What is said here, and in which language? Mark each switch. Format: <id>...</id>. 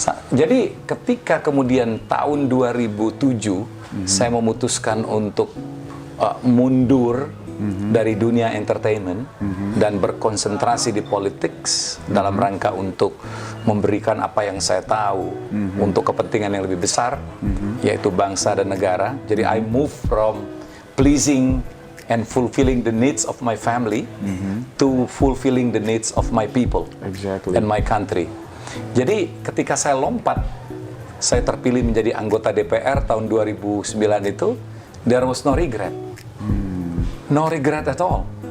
<id>Jadi ketika kemudian tahun 2007 saya memutuskan untuk mundur dari dunia entertainment dan berkonsentrasi di politik dalam rangka untuk memberikan apa yang saya tahu untuk kepentingan yang lebih besar, yaitu bangsa dan negara. Jadi</id> <en>I move from pleasing and fulfilling the needs of my family to fulfilling the needs of my people and my country.</en> <id>Jadi ketika saya lompat, saya terpilih menjadi anggota DPR tahun 2009 itu,</id> <en>there was no regret. No regret at all.</en>